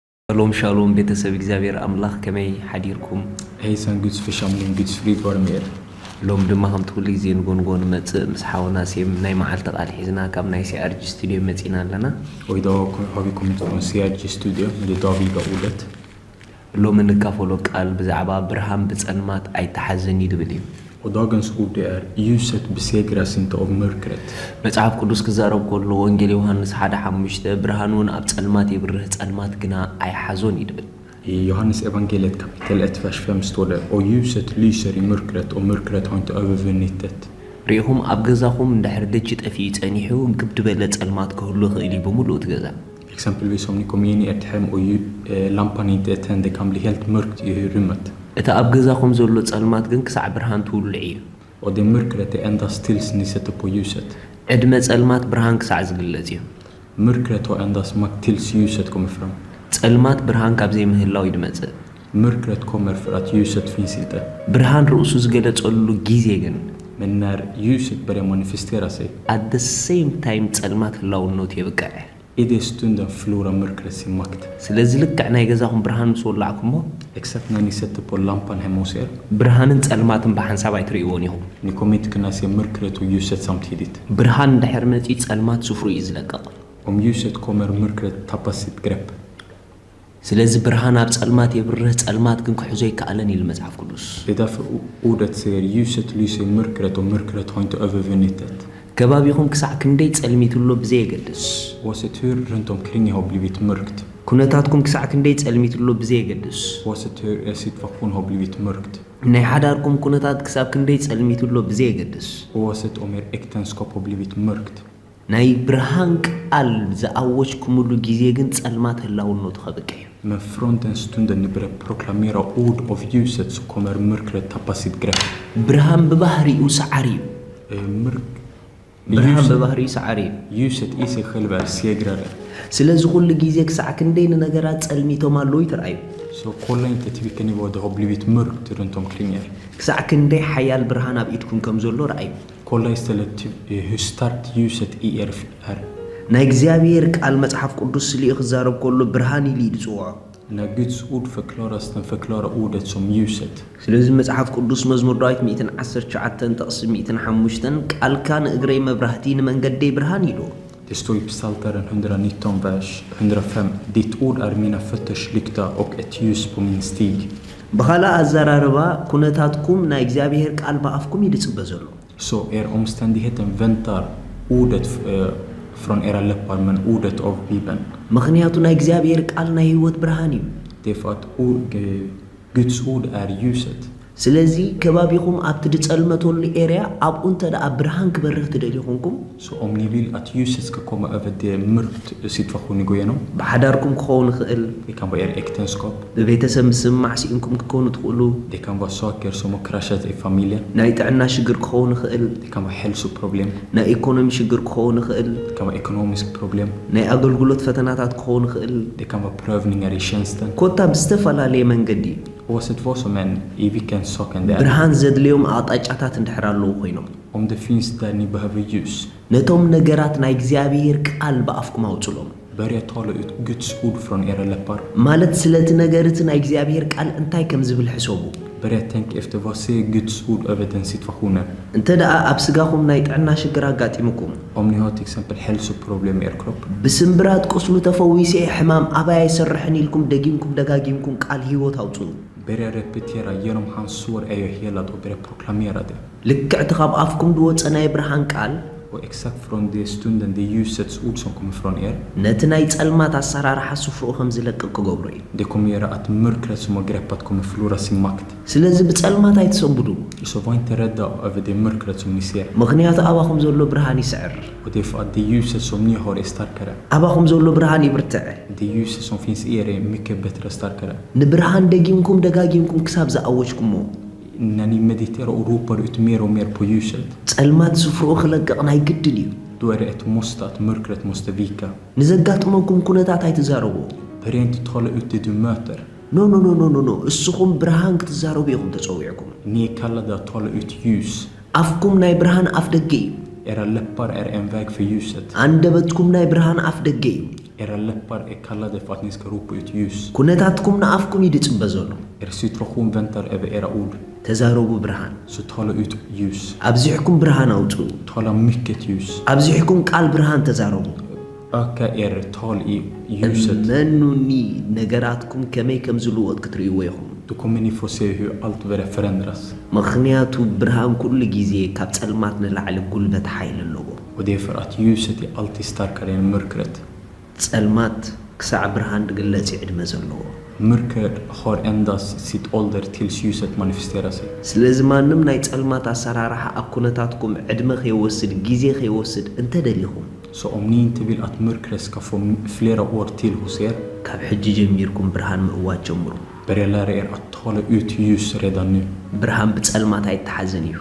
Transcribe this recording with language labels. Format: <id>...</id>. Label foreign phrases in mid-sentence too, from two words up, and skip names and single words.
<ti>Shalom ቤተሰብ እግዚአብሔር አምላክ ከመይ ሓዲርኩም</ti> <sv>Hejsan Guds församling, Guds frid vare med er.</sv> <ti>ሎም ድማ ከም ትኩሉ ግዜ ንጎንጎን መጽእ ምስ ሓውና ሴም ናይ መዓልቲ ቃል ሒዝና ካብ ናይ ሲአርጂ ስቱዲዮ መጺና ኣለና</ti> <sv>Och idag har vi kommit från CRG studio med det dagliga ordet.</sv> <ti>ሎም እንካፈሎ ቃል ብዛዕባ ብርሃን ብጸልማት ኣይተሓዘኒ ይብል እዩ</ti> <sv>Och dagens ord det är ljuset besegras inte av mörkret.</sv> <ti>መጽሐፍ ቅዱስ ክዛረብ ከሎ ወንጌል ዮሐንስ 1:5 ብርሃኑን ኣብ ጸልማት ይብርህ ጸልማት ግና ኣይሓዞን ይብል</ti> <sv>I Johannes evangeliet kapitel 1 vers 5 står det: Och ljuset lyser i mörkret och mörkret har inte övervunnit det.</sv> <ti>ሪኢኹም ኣብ ገዛኹም እንድሕር ደጅ ጠፊኡ ጸኒሑ ግብድ በለ ጸልማት ክህሉ ይኽእል እዩ ብምሉእ እቲ ገዛ</ti> <sv>Exempelvis om ni kommer in i ert hem och lampan inte är tänd, det kan bli helt mörkt i rummet.</sv> <ti>እቲ ኣብ ገዛኹም ዘሎ ጸልማት ግን ክሳዕ ብርሃን ትውልዕ እዩ</ti> <sv>Och det mörkret är endast tills ni sätter på ljuset.</sv> <ti>ዕድመ ጸልማት ብርሃን ክሳዕ ዝግለጽ እዩ</ti> <sv>Mörkret har endast makt tills ljuset kommer fram.</sv> <ti>ጸልማት ብርሃን ካብ ዘይምህላው ይድመጽእ</ti> <sv>Mörkret kommer för att ljuset finns inte.</sv> <ti>ብርሃን ርእሱ ዝገለጸሉ ጊዜ ግን</ti> <sv>Men när ljuset börjar manifestera sig,</sv> <en>at the same time</en> <ti>ጸልማት ህላውነቱ ይብቅዕ</ti> <sv>i den stunden förlorar mörkret sin makt.</sv> <ti>ስለዚህ ልክዕ ናይ ገዛኹም ብርሃን ምስ ወላዕኩሞ</ti> <sv>Exakt när ni sätter på lampan hemma hos er,</sv> <ti>ብርሃንን ጸልማትን ብሓንሳብ ኣይትርእይዎን ኢኹም</ti> <sv>ni kommer inte kunna se mörkret och ljuset samtidigt.</sv> <ti>ብርሃን እንድሕር መጺ ጸልማት ስፍሩ እዩ ዝለቀቕ</ti> <sv>Om ljuset kommer, mörkret tappar sitt grepp.</sv> <ti>ስለዚህ ብርሃን ኣብ ጸልማት የብርህ ጸልማት ግን ክሕዞ ይከኣለን ኢሉ መጽሐፍ ቅዱስ</ti> <sv>Det är därför ordet säger ljuset lyser i mörkret och mörkret har inte övervunnit det.</sv> <ti>ከባቢኹም ክሳዕ ክንደይ ጸልሚትሎ ብዘየገድስ</ti> <sv>Oavsett hur runt omkring har blivit mörkt,</sv> <ti>ኩነታትኩም ክሳዕ ክንደይ ጸልሚትሎ ብዘየገድስ</ti> <sv>oavsett hur er situation har blivit mörkt,</sv> <ti>ናይ ሓዳርኩም ኩነታት ክሳብ ክንደይ ጸልሚትሎ ብዘየገድስ</ti> <sv>oavsett om er äktenskap har blivit mörkt,</sv> <ti>ናይ ብርሃን ቃል ዝኣወጅኩምሉ ጊዜ ግን ጸልማት ህላውነቱ ኸብቅዕ እዩ</ti> <sv>men från den stunden ni börjar proklamera ord av ljuset så kommer mörkret tappa sitt grepp.</sv> <ti>ብርሃን ብባህሪኡ ሰዓሪ እዩ ብርሃን ብባህሪኡ ሰዓሪ እዩ</ti> <sv>Ljuset i sig själv är segrare.</sv> <ti>ስለዚ ኩሉ ጊዜ ክሳዕ ክንደይ ንነገራት ጸልሚቶም ኣለዉ ይትረኣዩ</ti> <sv>Så kolla inte till vilken nivå det har blivit mörkt runt omkring er.</sv> <ti>ክሳዕ ክንደይ ሓያል ብርሃን ኣብ ኢድኩም ከም ዘሎ ረኣዩ</ti> <sv>Kolla istället till hur starkt ljuset i er är.</sv> <ti>ናይ እግዚአብሔር ቃል መጽሐፍ ቅዱስ ስሊኡ ክዛረብ ከሎ ብርሃን ኢሉ ይጽውዖ</ti> <sv>När Guds ord förklaras, den förklarar ordet som ljuset.</sv> <ti>ስለዚ መጽሐፍ ቅዱስ መዝሙር ዳዊት 119 ጥቕሲ 105 ቃልካ ንእግረይ መብራህቲ ንመንገደይ ብርሃን ኢሉ</ti> <sv>Det står i Psaltaren 119 vers 105: Ditt ord är mina fötters lykta och ett ljus på min stig.</sv> <ti>ብኻልእ ኣዘራርባ ኩነታትኩም ናይ እግዚአብሔር ቃል በኣፍኩም ይድጽበ ዘሎ</ti> <sv>Så er omständigheten väntar ordet från era läppar, men ordet av Bibeln.</sv> <ti>ምክንያቱ ናይ እግዚአብሔር ቃል ናይ ህይወት ብርሃን እዩ</ti> <sv>Det är för att Guds ord är ljuset.</sv> <ti>ስለዚ ከባቢኹም ኣብቲ ድጸልመተሉ ኤርያ ኣብኡ እንተ ደኣ ብርሃን ክበርህ ትደልዩ ኮንኩም</ti> <sv>Så om ni vill att ljuset ska komma över det mörkt situation ni går igenom,</sv> <ti>ብሓዳርኩም ክኸውን ይኽእል</ti> <sv>det kan vara er äktenskap,</sv> <ti>ብቤተሰብ ምስማዕ ሲኢንኩም ክኮኑ ትኽእሉ</ti> <sv>det kan vara saker som har kraschat i familjen,</sv> <ti>ናይ ጥዕና ሽግር ክኸውን ይኽእል</ti> <sv>det kan vara hälsoproblem,</sv> <ti>ናይ ኢኮኖሚ ሽግር ክኸውን ይኽእል</ti> <sv>det kan vara ekonomisk problem,</sv> <ti>ናይ ኣገልግሎት ፈተናታት ክኸውን ይኽእል</ti> <sv>det kan vara prövningar i tjänsten.</sv> <ti>ኮታ ብዝተፈላለየ መንገዲ</ti> <sv>Oavsett vad som än, i vilken sak än det är,</sv> <ti>ብርሃን ዘድልዮም ኣቕጣጫታት እንድሕር ኣለዉ ኮይኖም</ti> <sv>om det finns där ni behöver ljus,</sv> <ti>ነቶም ነገራት ናይ እግዚአብሔር ቃል በኣፍኩም ኣውፅሎም</ti> <sv>börja tala ut Guds ord från era läppar.</sv> <ti>ማለት ስለቲ ነገርቲ ናይ እግዚአብሔር ቃል እንታይ ከም ዝብል ሕሰቡ</ti> <sv>Börja tänka efter vad säger Guds ord över den situationen.</sv> <ti>እንተ ደኣ ኣብ ስጋኹም ናይ ጥዕና ሽግር ኣጋጢምኩም</ti> <sv>Om ni har till exempel hälsoproblem i er kropp,</sv> <ti>ብስምብራት ቁስሉ ተፈዊሰ ሕማም ኣባይ ኣይሰርሕን ኢልኩም ደጊምኩም ደጋጊምኩም ቃል ህይወት ኣውፅኡ</ti> <sv>börja repetera: genom hans sår är jag helad, och börja proklamera det.</sv> <ti>ልክዕ እቲ ካብ ኣፍኩም ድወፀ ናይ ብርሃን ቃል</ti> <sv>Och exakt från det stunden, det ljusets ord som kommer från er,</sv> <ti>ነቲ ናይ ጸልማት ኣሰራርሓ ስፍርኡ ከም ዝለቅቕ ክገብሮ እዩ</ti> <sv>det kommer göra att mörkret som har greppat kommer förlora sin makt.</sv> <ti>ስለዚ ብጸልማት ኣይትሰንብዱ</ti> <sv>Så var inte rädda över det mörkret som ni ser.</sv> <ti>ምክንያቱ ኣባኹም ዘሎ ብርሃን ይስዕር</ti> <sv>Och det är för att det ljuset som ni har är starkare.</sv> <ti>ኣባኹም ዘሎ ብርሃን ይብርትዕ</ti> <sv>Det ljuset som finns i er är mycket bättre och starkare.</sv> <ti>ንብርሃን ደጊምኩም ደጋጊምኩም ክሳብ ዝኣወጅኩሞ</ti> <sv>När ni mediterar och ropar ut mer och mer på ljuset,</sv> <ti>ጸልማት ስፍርኡ ክለቅቕ ናይ ግድን እዩ</ti> <sv>då är det ett måste att mörkret måste vika.</sv> <ti>ንዘጋጥመኩም ኩነታት ኣይትዛረቡ</ti> <sv>Börja inte tala ut det du möter.</sv> <ti>ኖ እስኹም ብርሃን ክትዛረቡ ኢኹም ተጸዊዕኩም</ti> <sv>Ni är kallade att tala ut ljus.</sv> <ti>ኣፍኩም ናይ ብርሃን ኣፍ ደገ እዩ</ti> <sv>Era läppar är en väg för ljuset.</sv> <ti>አንደበትኩም ናይ ብርሃን አፍ ደገ እዩ</ti> <sv>Era läppar är kallade för att ni ska ropa ut ljus.</sv> <ti>ኩነታትኩም ንአፍኩም ይድጽበ ዘሎ</ti> <sv>Er situation väntar över era ord.</sv> <ti>ተዛረቡ ብርሃን</ti> <sv>Så tala ut ljus.</sv> <ti>አብዚሕኩም ብርሃን አውጡ</ti> <sv>Tala mycket ljus.</sv> <ti>አብዚሕኩም ቃል ብርሃን ተዛረቡ</ti> <sv>Öka er tal i ljuset.</sv> <ti>መኑኒ ነገራትኩም ከመይ ከም ዝልወጥ ክትርእይዎ ኢኹም</ti> <sv>Då kommer ni få se hur allt börjar förändras.</sv> <ti>ምክንያቱ ብርሃን ኩሉ ጊዜ ካብ ጸልማት ንላዕሊ ጉልበት ኃይል ኣለዎ</ti> <sv>Och det är för att ljuset är alltid starkare än mörkret.</sv> <ti>ጸልማት ክሳዕ ብርሃን ድግለጽ ዕድመ ዘለዎ</ti> <sv>Mörkret har endast sitt ålder tills ljuset manifesterar sig.</sv> <ti>ስለዚ ማንም ናይ ጸልማት አሰራርሓ ኣብ ኩነታትኩም ዕድመ ከይወስድ ጊዜ ከይወስድ እንተደሊኹም</ti> <sv>Så om ni inte vill att mörkret ska få flera år till hos er,</sv> <ti>ካብ ሕጂ ጀሚርኩም ብርሃን ምእዋት ጀምሩ</ti> <sv>börja lära er att tala ut ljus redan nu.</sv> <ti>ብርሃን ብጸልማት ኣይተሓዘን እዩ</ti>